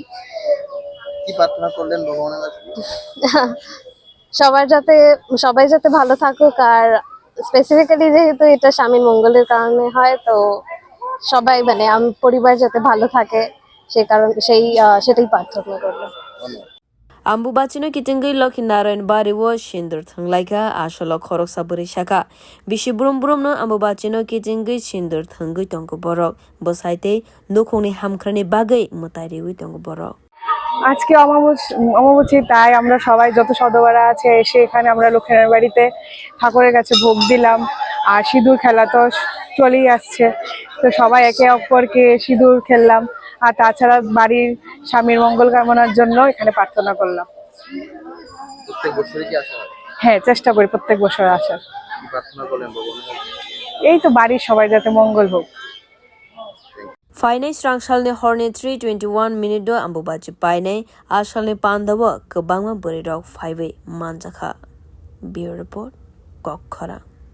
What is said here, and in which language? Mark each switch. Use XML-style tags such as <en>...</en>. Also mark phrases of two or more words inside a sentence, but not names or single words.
<bn>কি প্রার্থনা করলেন ভগবানের কাছে? সবাই যাতে ভালো থাকুক আর স্পেসিফিক্যালি যেহেতু এটা স্বামীর মঙ্গলের কারণে হয় তো সবাই মানে পরিবার যাতে ভালো থাকে সেটাই প্রার্থনা করলাম।</bn> <trp>Ambubhachi no kitingwi Lakkhi Narayan bario sindur thanglaika asalo khoroksa bwrwi saka bisi brum brum no Ambubhachi no kitingwi sindur thangwi tongo borok bosaitei nukhungni hamkrani bagui mwtai riwi tongo borok।</trp> <bn>আজকে অমাবস্যা তাই আমরা সবাই যত সদস্যরা আছে এসে এখানে আমরা লক্ষ্মী নারায়ণ বাড়িতে ঠাকুরের কাছে ভোগ দিলাম আর সিঁদুর খেলা তো চলেই আসছে তো সবাই একে অপরকে সিঁদুর খেললাম আর তাছাড়া বাড়ির স্বামীর মঙ্গল কামনার জন্য এখানে প্রার্থনা করলাম। প্রত্যেক বছরই কি আসা হয়? হ্যাঁ, চেষ্টা করি প্রত্যেক বছর আসার। কি প্রার্থনা করলেন ভগবানের কাছে? এই তো বাড়ির সবাই যাতে মঙ্গল হোক।</bn> <trp>Fainai strangsalni horni 3:21 minute do Ambubhachi painai asalni pandawa kabangma bwrwi rok faiwi manjakha.</trp> <en>Bureau report Kokkara।</en>